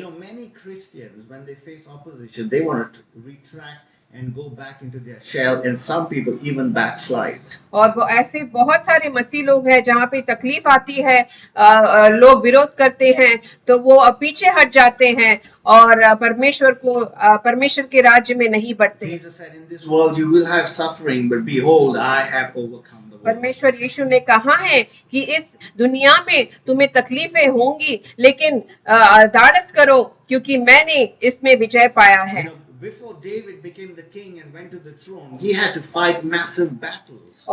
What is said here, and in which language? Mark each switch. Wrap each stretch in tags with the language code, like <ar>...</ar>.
<en>You know, many Christians, when they face opposition, they want to retract and go back into their shell, and some people even backslide.</en> <hi>और वो ऐसे बहुत सारे मसीह लोग हैं, जहाँ पे तकलीफ आती है, लोग विरोध करते हैं, तो वो पीछे हट जाते हैं और परमेश्वर के राज्य में नहीं बढ़ते।</hi> <en>Jesus said, "In this world you will have suffering, but behold, I have overcome the world."</en> <hi>परमेश्वर यीशु ने कहा है कि इस दुनिया में तुम्हें तकलीफें होंगी, लेकिन धाड़स करो, क्योंकि मैंने इसमें विजय पाया है।</hi> <en>You know, before David became the king and went to the throne, he had to fight massive battles.</en>